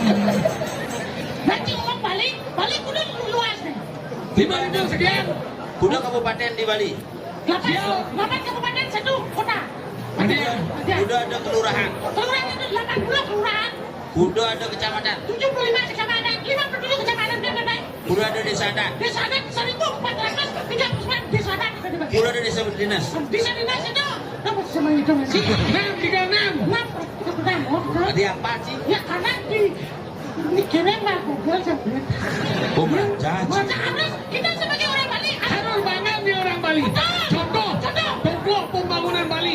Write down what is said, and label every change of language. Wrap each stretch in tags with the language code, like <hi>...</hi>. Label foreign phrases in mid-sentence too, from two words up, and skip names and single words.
<id>Nanti ngomong Bali kuda luas nih. 5.000 sekian. Kuda kabupaten di Bali. 8 kabupaten 1 kota. Kuda ada kelurahan. Kelurahan itu 80 kelurahan. Kuda ada kecamatan. 75 kecamatan, 57 kecamatan dan Kuda ada desa adat. desa adat 1.439 desa adat. Kuda ada desa berdinas. Desa dinas itu dapat sama itu masih 636. 6 Tadi apa sih? ya karena dikirim lah Google sampai. Oh belajar. Baca harus kita sebagai orang Bali Harus banget nih orang Bali. Contoh pokok pembangunan Bali.</id>